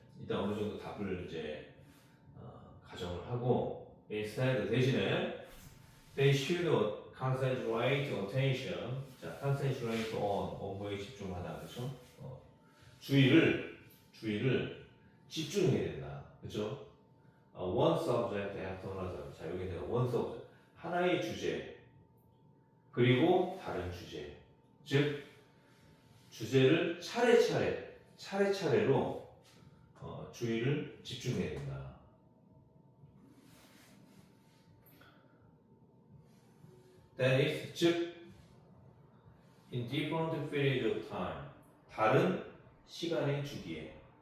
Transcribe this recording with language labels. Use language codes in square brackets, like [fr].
[ko] 일단 어느 정도 답을 이제 가정을 하고, instead 대신에 [en] they should concentrate attention. [ko] 자, concentrate on 뭐에 집중하다, 그렇죠? 주의를 집중해야 된다, 그렇죠? [en] one subject after another. [ko] 자, 여기 내가 [en] one subject, [ko] 하나의 주제 그리고 다른 주제, 즉 주제를 차례차례로 주의를 집중해야 된다. [en] That is, 즉 in different periods of time, [ko] 다른 시간의 주기에.